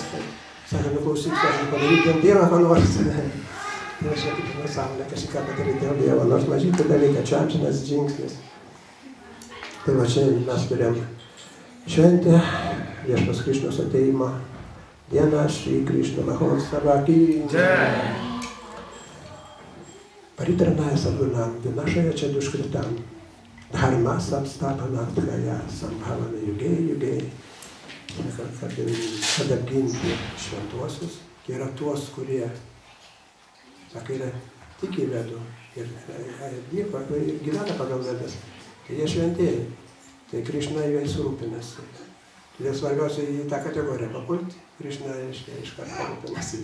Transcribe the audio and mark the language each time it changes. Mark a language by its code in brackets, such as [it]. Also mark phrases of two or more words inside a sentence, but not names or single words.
[lt] Sako, nuklausyk, padaryti dėl Dievo, ko nors. Ir aš kaip nesąmonė, kažką padaryti dėl Dievo, nors mažytį dalyką, čia amžinas žingsnis. Tai va čia mes turėjom šventę, Viešpaties Krišnos ateimo dieną, [hi] श्री कृष्ण महोत्सव की जय. [sa] परित्राणाय साधूनां विनाशाय च दुष्कृताम् धर्म संस्थापनार्थाय सम्भवन युगे युगे. [lt] Kad apginti šventuosius, tai yra tuos, kurie, sakai, tiki vedu ir dirba ir gyvena pagal vedas. Tai jie šventieji, tai Krišna jais rūpinasi. Todėl svarbiausia į tą kategoriją papulti, Krišna, reiškia, iš karto rūpinasi.